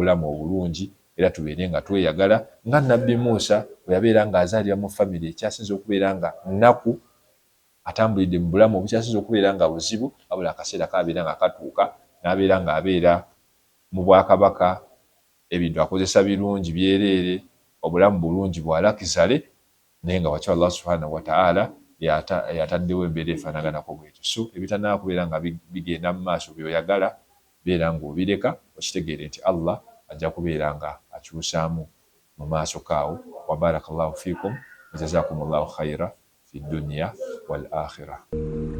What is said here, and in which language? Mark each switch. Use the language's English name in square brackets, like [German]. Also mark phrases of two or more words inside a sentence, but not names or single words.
[Ganda] bulamu obulungi, era tubeere nga tweyagala nga Nabbi Musa bwe yabeera ng'azaalira mu family ekyasinze okubeera nga nnaku, atambulidde mu bulamu obukyasinze okubeera nga buzibu, wabula akaseera kabeera nga katuuka n'abeera ng'abeera mu bwakabaka, ebintu akozesa birungi byereere, obulamu bulungi bwalakizale, naye nga wakati Allah [Arabic] سبحانه وتعالى [Ganda] yataddewo embeera efaanaganako bwetyo. So ebitannaba kubeera nga bigenda mu maaso by'oyagala, beera ng'obireka, okitegeere nti Allah ajja kubeera nga akyusaamu mu maaso kaawo. [Arabic] وبارك الله فيكم وجزاكم الله خيرا في الدنيا والآخرة.